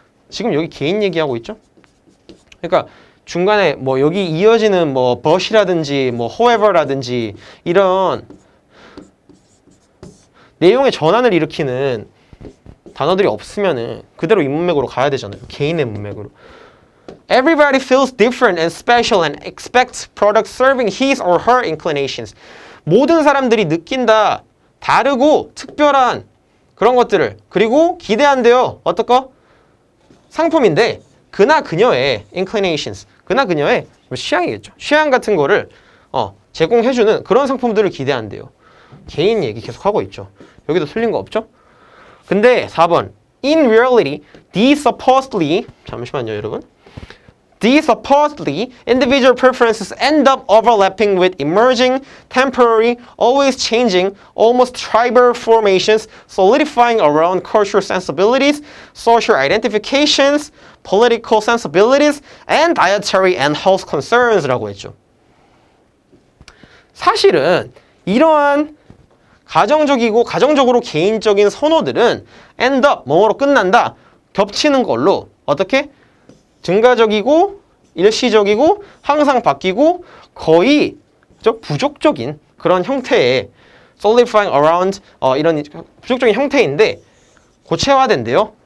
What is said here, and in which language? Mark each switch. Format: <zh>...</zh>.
<ko>지금 여기 개인 얘기하고 있죠? 그러니까 중간에 뭐 여기 이어지는 뭐 but이라든지 뭐 however라든지 이런 내용의 전환을 일으키는 단어들이 없으면은 그대로 이 문맥으로 가야 되잖아요. 개인의 문맥으로.</ko> <en>Everybody feels different and special and expects products serving his or her inclinations.</en> <ko>모든 사람들이 느낀다. 다르고 특별한 그런 것들을 그리고 기대한대요. 어떨까? 상품인데 그나 그녀의 inclinations. 그나 그녀의 취향이겠죠. 취향 같은 거를 제공해주는 그런 상품들을 기대한대요. 개인 얘기 계속 하고 있죠. 여기도 틀린 거 없죠? 근데 4번</ko> <en>In reality, these supposedly</en> <ko>잠시만요 여러분</ko> <en>These supposedly individual preferences end up overlapping with emerging, temporary, always changing, almost tribal formations solidifying around cultural sensibilities, social identifications, political sensibilities, and dietary and health concerns라고 했죠.</en> <ko>사실은 이러한 가정적으로 개인적인 선호들은</ko> <en>end up,</en> <ko>뭐로 끝난다, 겹치는 걸로 어떻게? 증가적이고 일시적이고 항상 바뀌고 거의 부족적인 그런 형태의</ko> <en>solidifying around</en> <ko>이런 부족적인 형태인데 고체화된대요.</ko>